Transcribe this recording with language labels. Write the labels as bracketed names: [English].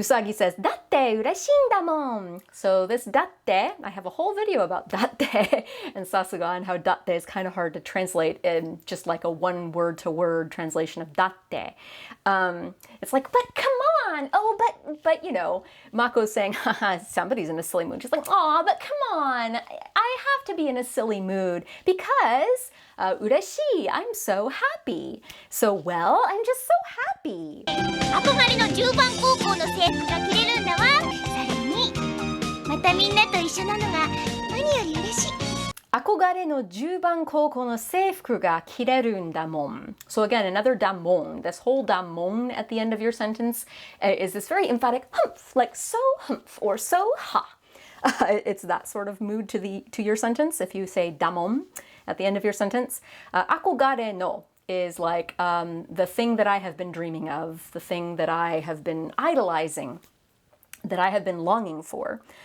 [English] Usagi says, [Japanese] datte ureshindamon. [English] So this datte, I have a whole video about datte and Sasuga and how datte is kind of hard to translate in just like a one word-to-word translation of datte. It's like, but come on. Oh, but you know, Mako's saying, haha, somebody's in a silly mood. She's like, oh, but come on. I have to be in a silly mood because ureshii, I'm so happy. So, well, I'm just so happy. [Japanese] 憧れの10番高校の制服が着れるんだわ。さらにまたみんなと一緒なのが何より嬉しい。憧れの10番高校の制服が着れるんだもん. [English] So again, another damon. This whole damon at the end of your sentence is this very emphatic humph, like so humph or so ha. It's that sort of mood to your sentence if you say damon at the end of your sentence. Akogare no is like the thing that I have been dreaming of, the thing that I have been idolizing, that I have been longing for.